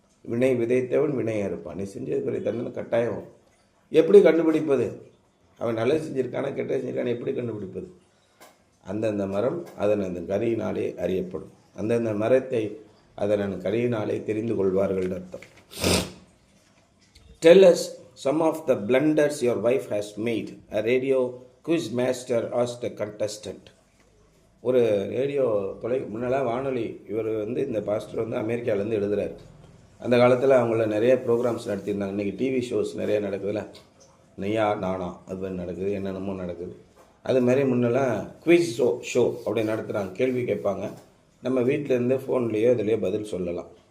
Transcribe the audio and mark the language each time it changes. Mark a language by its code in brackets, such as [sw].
[ta] வினை விதைத்தவன் வினையாக இருப்பான். நீ செஞ்சதுக்குரிய தண்டனை கட்டாயம். எப்படி கண்டுபிடிப்பது? அவன் நல்லது செஞ்சுருக்கானா கெட்டது செஞ்சிருக்கானா எப்படி கண்டுபிடிப்பது? அந்தந்த மரம் அதன் அந்த கரியினாலே அறியப்படும். அந்தந்த மரத்தை அதன் கரியினாலே தெரிந்து கொள்வார்கள் அர்த்தம். [en] Tell us some of the blunders your wife has made. A radio quiz master asked a contestant. [ta] ஒரு ரேடியோ முன்னெல்லாம் வானொலி, இவர் வந்து இந்த பாஸ்டர் வந்து அமெரிக்காவிலேருந்து எழுதுகிறார். அந்த காலத்தில் அவங்கள நிறைய ப்ரோக்ராம்ஸ் நடத்தியிருந்தாங்க. இன்றைக்கி டிவி ஷோஸ் நிறைய நடக்குதுல்ல, நெய்யா நானா அது நடக்குது, என்னென்னமோ நடக்குது. அது மாதிரி முன்னெல்லாம் குவிஸ் ஷோ அப்படி நடத்துகிறாங்க. கேள்வி கேட்பாங்க, நம்ம வீட்டிலேருந்து ஃபோன்லேயோ இதுலேயோ பதில் சொல்லலாம்.